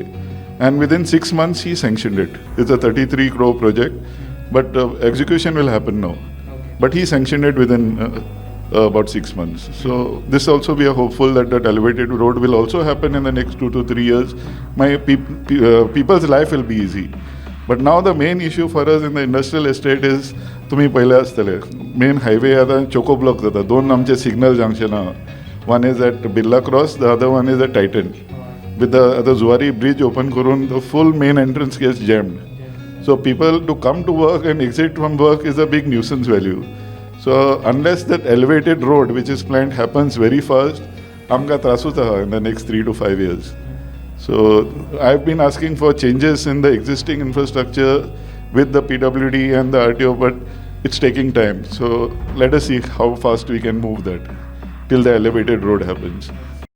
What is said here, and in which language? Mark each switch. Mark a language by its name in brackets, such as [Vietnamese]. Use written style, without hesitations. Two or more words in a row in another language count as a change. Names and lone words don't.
[English] And within 6 months, he sanctioned it. It's a 33 crore project, but execution will happen now. Okay. But he sanctioned it within about 6 months. So this also we are hopeful that elevated road will also happen in the next 2 to 3 years. My people's life will be easy. But now the main issue for us in the industrial estate is [Konkani] तुम्ही पहिले आसतले मेन हायवे आतां चोको ब्लॉक जाता 2 आमचे सिग्नल जंक्शन आहा. [English] One is at Birla Cross, the other one is at Titan. With the Zuari bridge open करून the full main entrance gets jammed. So people to come to work and exit from work is a big nuisance value. So unless that elevated road which is planned happens very fast, [Konkani] आमकां त्रासूच आहा [English] in the next 3 to 5 years. So I've been asking for changes in the existing infrastructure with the PWD and the RTO, but it's taking time. So let us see how fast we can move that till the elevated road happens.